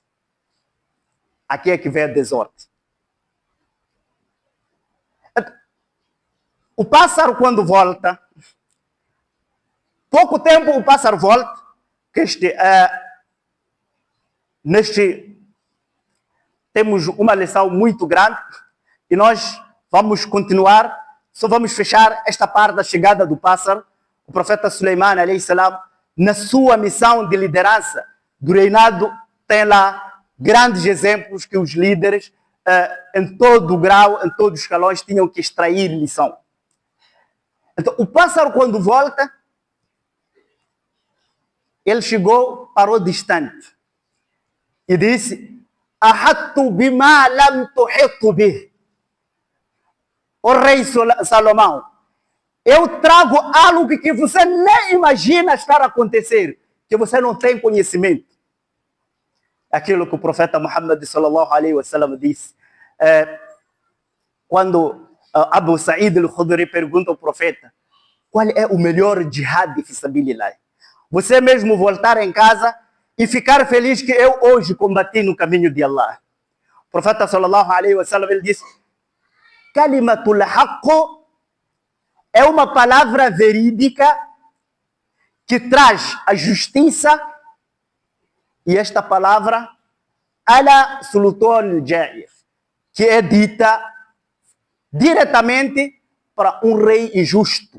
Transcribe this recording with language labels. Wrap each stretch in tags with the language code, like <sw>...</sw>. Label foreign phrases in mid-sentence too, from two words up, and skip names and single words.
<pt>Aqui é que vem a desordem. O pássaro, quando volta, pouco tempo o pássaro volta, que temos uma lição muito grande e nós vamos continuar, só vamos fechar esta parte da chegada do pássaro. O profeta Suleiman,</pt> <ar>عليه السلام,</ar> <pt>na sua missão de liderança do reinado, tem lá grandes exemplos que os líderes, em todo o grau, em todos os escalões, tinham que extrair lição. Então, o pássaro, quando volta, ele chegou, parou distante e disse:</pt> <ar>أحطت بما لم تحط به.</ar> <pt>O rei Salomão, eu trago algo que você nem imagina estar a acontecer, que você não tem conhecimento. Aquilo que o profeta Muhammad</pt> <ar>صلى الله عليه وسلم</ar> <pt>disse, quando Abu Sa'id al-Khudri pergunta ao profeta: qual é o melhor</pt> <ar>جهاد في سبيل الله?</ar> <pt>Você mesmo voltar em casa e ficar feliz que eu hoje combati no caminho de Allah. O profeta</pt> <ar>صلى الله عليه وسلم,</ar> <pt>ele disse:</pt> <ar>كلمة الحق</ar> <pt>é uma palavra verídica que traz a justiça, e esta palavra</pt> <ar>على سلطان جائر,</ar> <pt>que é dita diretamente para um rei injusto.</pt>